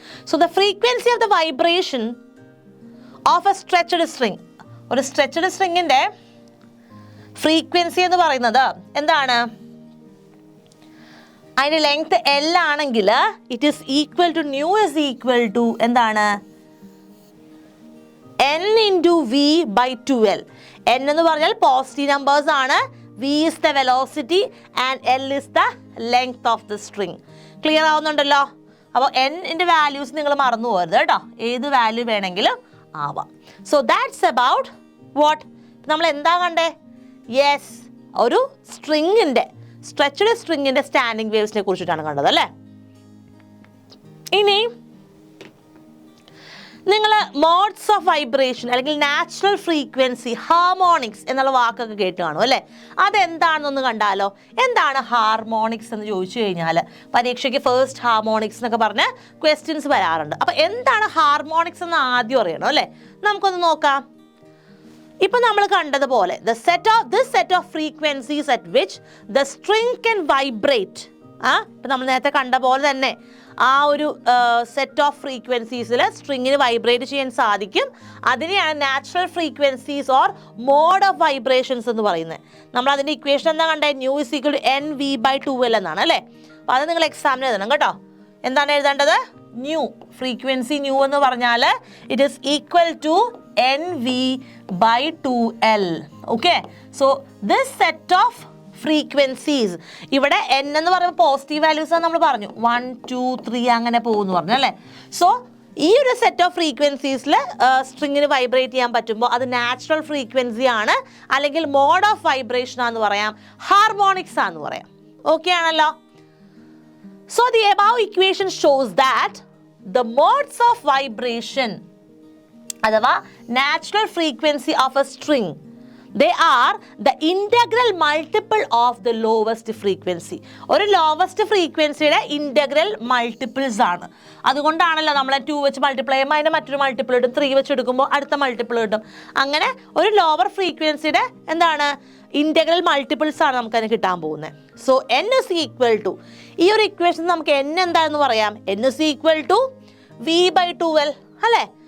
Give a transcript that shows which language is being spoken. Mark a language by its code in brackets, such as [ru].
[en] so the frequency of the vibration of a stretched string, [ml] ഒരു stretched സ്ട്രിങ്ങിൻ്റെ frequency എന്ന് പറയുന്നത് എന്താണ്, അതിൻ്റെ ലെങ്ത് L ആണെങ്കിൽ [en] it is equal to [ml] new is equal to എന്താണ്, n into V by 2l. n എന്ന് പറഞ്ഞാൽ positive numbers ആണ്, [en] v is the velocity and l is the length of the string. [ml] Clear ആവുന്നുണ്ടല്ലോ. അപ്പോൾ n-ന്റെ values നിങ്ങൾ മറന്നു പോകരുത് കേട്ടോ, ഏത് വാല്യൂ വേണമെങ്കിലും ആവാം. സോ ദാറ്റ്സ് അബൌട്ട് വാട്ട്, നമ്മൾ എന്താ കണ്ടേ, യെസ്, ഒരു സ്ട്രിങ്ങിൻ്റെ, സ്ട്രെച്ചഡ് സ്ട്രിങ്ങിൻ്റെ സ്റ്റാൻഡിങ് വേവ്സിനെ കുറിച്ചിട്ടാണ് കണ്ടത് അല്ലേ. ഇനി നിങ്ങൾ മോഡ്സ് ഓഫ് വൈബ്രേഷൻ അല്ലെങ്കിൽ നാച്ചുറൽ ഫ്രീക്വൻസി, ഹാർമോണിക്സ് എന്നുള്ള വാക്കൊക്കെ കേട്ട് കാണും അല്ലേ. അതെന്താണെന്നൊന്ന് കണ്ടാലോ. എന്താണ് ഹാർമോണിക്സ് എന്ന് ചോദിച്ചു കഴിഞ്ഞാൽ പരീക്ഷയ്ക്ക് ഫസ്റ്റ് ഹാർമോണിക്സ് എന്നൊക്കെ പറഞ്ഞ് ക്വസ്റ്റ്യൻസ് വരാറുണ്ട്. അപ്പോൾ എന്താണ് ഹാർമോണിക്സ് എന്ന് ആദ്യം അറിയണം അല്ലേ. നമുക്കൊന്ന് നോക്കാം. ഇപ്പം നമ്മൾ കണ്ടതുപോലെ [en] this set of frequencies at which the string can vibrate. [ml] ഇപ്പം നമ്മൾ നേരത്തെ കണ്ട പോലെ തന്നെ ആ ഒരു സെറ്റ് ഓഫ് ഫ്രീക്വൻസീസിൽ സ്ട്രിങ്ങിന് വൈബ്രേറ്റ് ചെയ്യാൻ സാധിക്കും. അതിനെയാണ് natural frequencies or mode of vibrations എന്ന് പറയുന്നത്. നമ്മൾ അതിൻ്റെ ഇക്വേഷൻ എന്താ കണ്ടത്, new is equal to NV/2l എന്നാണ് അല്ലേ. അപ്പോൾ അത് നിങ്ങൾ എക്സാമിന് എഴുതണം കേട്ടോ. എന്താണ് എഴുതേണ്ടത്, ന്യൂ ഫ്രീക്വൻസി ന്യൂ എന്ന് പറഞ്ഞാൽ it is equal to NV/2l. [en] okay, so this set of frequencies, [ml] ഇവിടെ n എന്ന് പറയുമ്പോൾ പോസിറ്റീവ് വാല്യൂസ് ആണ് നമ്മൾ പറഞ്ഞു, 1, 2, 3 അങ്ങനെ പോകുമെന്ന് പറഞ്ഞു അല്ലേ. സോ ഈ ഒരു സെറ്റ് ഓഫ് ഫ്രീക്വൻസീസിൽ സ്ട്രിങ്ങിന് വൈബ്രേറ്റ് ചെയ്യാൻ പറ്റുമ്പോൾ അത് നാച്ചുറൽ ഫ്രീക്വൻസി ആണ്, അല്ലെങ്കിൽ മോഡ് ഓഫ് വൈബ്രേഷൻ ആണെന്ന് പറയാം, ഹാർമോണിക്സ് ആണെന്ന് പറയാം. ഓക്കെ ആണല്ലോ. [en] So the above equation shows that the modes of vibration അഥവാ natural frequency of a string, they are the integral multiple of the lowest frequency. [ml] ഒരു lowest ഫ്രീക്വൻസിയുടെ ഇൻ്റഗ്രൽ മൾട്ടിപ്പിൾസ് ആണ്. അതുകൊണ്ടാണല്ലോ നമ്മൾ 2 വെച്ച് മൾട്ടിപ്ലൈ ചെയ്യുമ്പോൾ അതിൻ്റെ മറ്റൊരു മൾട്ടിപ്പിൾ കിട്ടും, 3 വെച്ച് എടുക്കുമ്പോൾ അടുത്ത മൾട്ടിപ്പിൾ കിട്ടും. അങ്ങനെ ഒരു ലോവർ ഫ്രീക്വൻസിയുടെ എന്താണ് ഇൻ്റഗ്രൽ മൾട്ടിപ്പിൾസ് ആണ് നമുക്കതിന് കിട്ടാൻ പോകുന്നത്. So n is equal to, ഈ ഒരു ഇക്വേഷൻ നമുക്ക് n എന്താണെന്ന് പറയാം, n is equal to v/2l അല്ലേ.